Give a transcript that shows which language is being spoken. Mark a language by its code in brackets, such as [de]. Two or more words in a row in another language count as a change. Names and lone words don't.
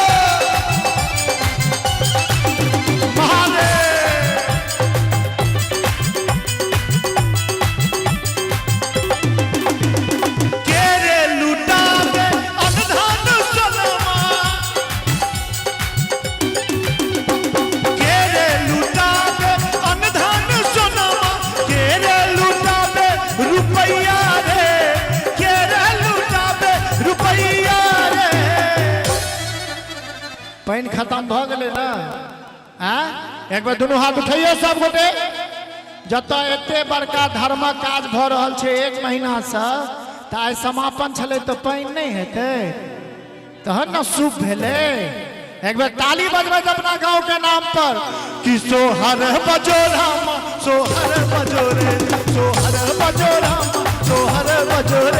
[mai] महादेव केरे लुटा दे अनधन सोनमा, केरे लुटा दे अनधन सोनमा, केरे लुटा दे रुपैया रे, केरे लुटा दे रुपैया रे। पानी खत्म भ गेलै ना? एक बार दोनों हाथ उठाइए सब गोटे। जत एते बड़का धर्म काज भ रहल छै 1 महीना से, त आइ समापन छलै त पानी नहीं हेतै तहन न शुभ भेलै। एक बार ताली बजबै अपना गांव के नाम पर, कि सोहर बजो रामा सोहर बजो रे, सोहर बजो रामा सोहर बजो रे।